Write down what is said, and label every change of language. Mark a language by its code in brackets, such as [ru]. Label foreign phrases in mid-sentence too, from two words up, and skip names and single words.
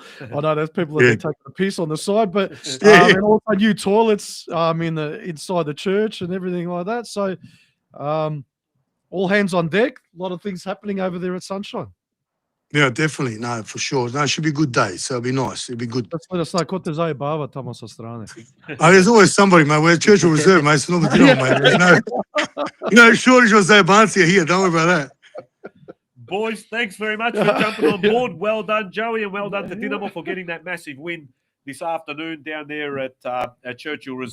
[en] I know there's people that are taking a piss on the side, but and also new toilets inside the church and everything like that. So all hands on deck. A lot of things happening over there at Sunshine. Yeah, definitely. No, for sure. No, it should be a good day. So it'll be nice. It'll be good. Let's know [hr] ko te zajebava tamo sa strane. [en] There's always somebody, mate. We're Church will Reserve, mate. It's not the deal, mate. There's no shortage of Zabantia here. Don't worry about that. Boys, thanks very much for jumping on board. Well done, Joey, and well done to Dinamo for getting that massive win this afternoon down there at Churchill Reserve.